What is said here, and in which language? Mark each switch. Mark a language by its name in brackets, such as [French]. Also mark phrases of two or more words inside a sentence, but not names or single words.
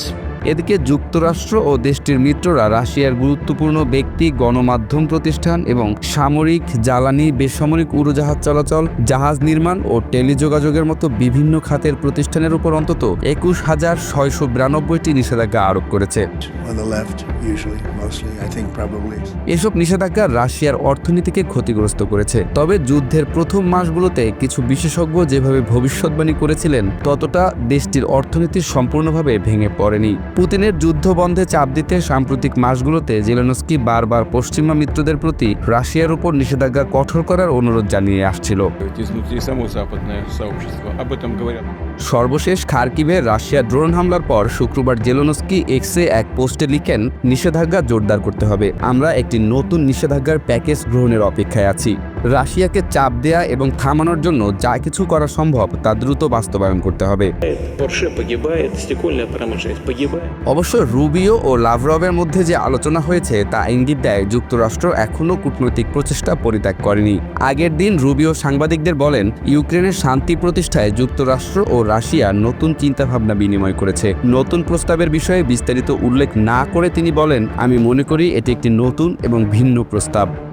[Bangla] এদিকে যুক্তরাষ্ট্র ও দেশটির মিত্ররা রাশিয়ার গুরুত্বপূর্ণ ব্যক্তি, গণমাধ্যম প্রতিষ্ঠান এবং সামরিক, জ্বালানি, বেসামরিক উড়োজাহাজ চলাচল, জাহাজ নির্মাণ ও টেলিযোগাযোগের মতো বিভিন্ন খাতের প্রতিষ্ঠানের উপর অন্তত 21,692টি নিষেধাজ্ঞা আরোপ করেছে। [English] On the left, usually, mostly, I think probably. [Bangla] এসব নিষেধাজ্ঞা রাশিয়ার অর্থনীতিকে ক্ষতিগ্রস্ত করেছে। তবে যুদ্ধের প্রথম মাসগুলোতে কিছু বিশেষজ্ঞ যেভাবে ভবিষ্যৎবাণী করেছিলেন, ততটা দেশটির অর্থনীতি সম্পূর্ণভাবে ভেঙে পড়েনি। পুতিনের যুদ্ধ বন্ধে চাপ দিতে সাম্প্রতিক মাসগুলোতে জেলেনস্কি বারবার পশ্চিমা মিত্রদের প্রতি রাশিয়ার উপর নিষেধাজ্ঞা কঠোর করার অনুরোধ জানিয়ে আসছিল। [Russian] Изнутри само западное сообщество об этом говорят. [Bangla] সর্বশেষ খার্কিভে রাশিয়ার ড্রোন হামলার পর শুক্রবার জেলেনস্কি এক্সে এক পোস্টে লিখেন, নিষেধাজ্ঞা জোরদার করতে হবে। আমরা একটি নতুন নিষেধাজ্ঞার প্যাকেজ গ্রহণের অপেক্ষায় আছি। রাশিয়াকে চাপ দেয়া এবং থামানোর জন্য যা কিছু করা সম্ভব তা দ্রুত বাস্তবায়ন করতে হবে। [Russian] Порше погибает, стекольная промышленность погибает. [Bangla] অবশ্য রুবিও ও লাভরভের মধ্যে যে আলোচনা হয়েছে তা ইঙ্গিত দেয় যুক্তরাষ্ট্র এখনও কূটনৈতিক প্রচেষ্টা পরিত্যাগ করেনি। আগের দিন রুবিও সাংবাদিকদের বলেন, ইউক্রেনের শান্তি প্রতিষ্ঠায় যুক্তরাষ্ট্র ও রাশিয়া নতুন চিন্তাভাবনা বিনিময় করেছে। নতুন প্রস্তাবের বিষয়ে বিস্তারিত উল্লেখ না করে তিনি বলেন, আমি মনে করি এটি একটি নতুন এবং ভিন্ন প্রস্তাব।